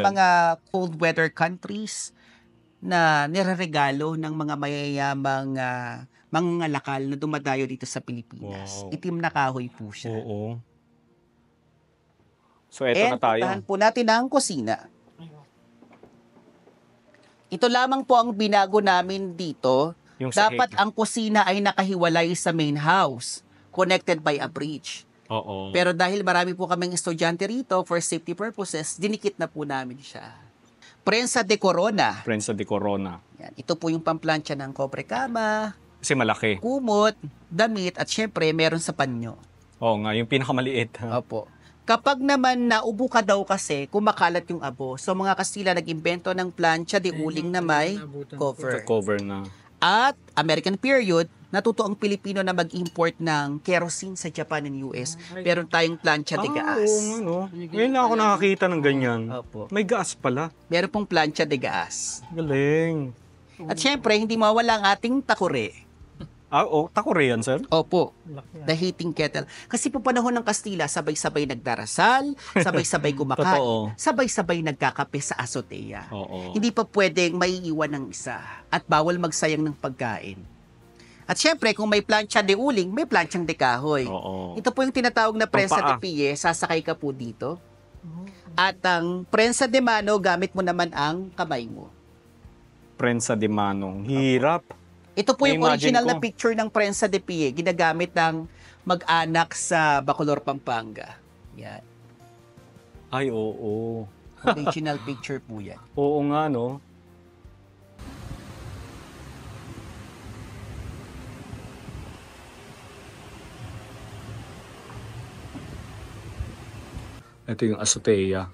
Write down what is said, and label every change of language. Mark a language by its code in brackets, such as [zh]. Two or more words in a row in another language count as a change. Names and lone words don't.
[tl] mga [en] cold weather countries [tl] na nireregalo ng mga mayayamang mga lakal na dumadayo dito sa Pilipinas. Wow. Itim na kahoy po siya. Oo. So, eto And na tayo. puntahan po natin ang kusina. Ito lamang po ang binago namin dito. Yung sa Dapat head. ang kusina ay nakahiwalay sa [en] main house, connected by a bridge. [tl] Oo. Pero dahil marami po kaming estudyante rito [en] for safety purposes, [tl] dinikit na po namin siya. [es] Prensa de Corona. Prensa de Corona. [tl] Yan. Ito po yung pamplansya ng kobre kama, Kasi malaki. kumot, damit, at syempre meron sa panyo. Oo nga, yung pinakamaliit. Opo. Kapag naman naubo ka daw kasi, kumakalat yung abo. So mga Kastila nag-imbento ng [es] plancha de uling [tl] na may cover. Cover na. At [en] American period, [tl] natuto ang Pilipino na mag-import ng kerosene sa Japan and US. Meron tayong [es] plancha de gas. [tl] Oo, no? Ngayon lang ako nakakita ng ganyan. Opo. May gas pala. Meron pong [es] plancha de gas. [tl] Galing. At syempre, hindi mawala ang ating takure. Takore yan, sir? Opo, [en] the heating kettle. [tl] Kasi po panahon ng Kastila, sabay-sabay nagdarasal, sabay-sabay kumakain, Totoo. sabay-sabay nagkakape sa azotea. Oo. Hindi pa pwedeng maiiwan ng isa at bawal magsayang ng pagkain. At syempre, kung may [es] plancha de uling, [tl] may planchang de kahoy. Oo. Ito po yung tinatawag na [es] prensa de [tl] Pampaa. pie, sasakay ka po dito. At ang [es] prensa de mano, [tl] gamit mo naman ang kamay mo. [es] Prensa de Manong. [tl] Hirap. Ito po yung Na-imagine original na ko. picture ng [es] prensa de pie, [tl] ginagamit ng mag-anak sa Bacolor, Pampanga. Yan. Ay, oo. Original picture po yan. Oo nga, no? Ito yung azotea.